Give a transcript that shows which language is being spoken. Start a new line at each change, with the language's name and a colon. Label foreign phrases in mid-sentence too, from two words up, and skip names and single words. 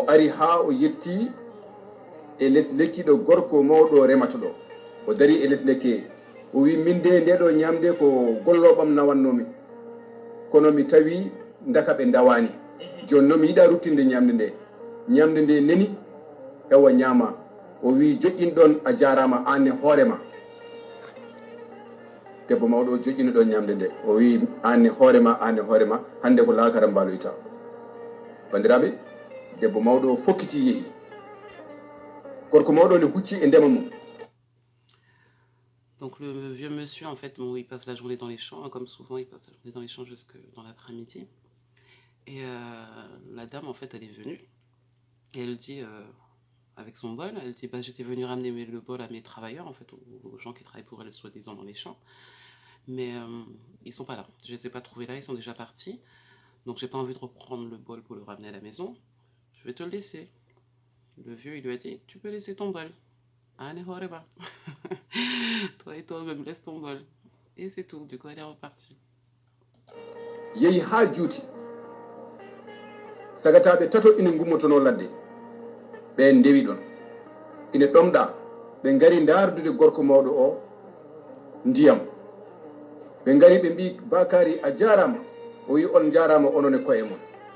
Fula: ari ha o yetti e less lekki ɗo gorko mawɗo remata ɗo o dari e less lekki o wi min de ndeɗo ñamde ko golloɓam nawannomi kono mi tawi daka ɓe dawani joni noon mi yiɗa ruttinde ñamde nde neni ewa ñaama o wi joƴƴin ɗon a jarama anne hoorema debbo mawɗo o joƴƴini ɗon ñamde nde o wi anne hoorema hande ko laakara mbaloyta. bandiraɓe debbo mawɗo o fokkiti yeehi gorko mawɗo ne hucci e ndema mum.
French: Donc le vieux monsieur, en fait, bon, il passe la journée dans les champs, hein, comme souvent, il passe la journée dans les champs jusque dans l'après-midi. Et la dame, en fait, elle est venue et elle dit avec son bol. Elle dit bah, j'étais venue ramener le bol à mes travailleurs, en fait, aux gens qui travaillent pour elle, soi-disant dans les champs. Mais ils sont pas là. Je les ai pas trouvés là, ils sont déjà partis. Donc j'ai pas envie de reprendre le bol pour le ramener à la maison. Je vais te le laisser. Le vieux, il lui a dit tu peux laisser ton bol. Allez, horeba. Toi et toi-même, laisse ton bol. Et c'est tout. Du coup, elle est repartie.
Fula: yehi ha juuti sagataɓe tato ina gummotono ladde ɓe ndewi ɗon ina ɗomɗa ɓe ngari dardude gorko mawɗo o ndiyam ɓe ngari ɓe mbi Bakary a jarama o wi on jarama onon e koye mon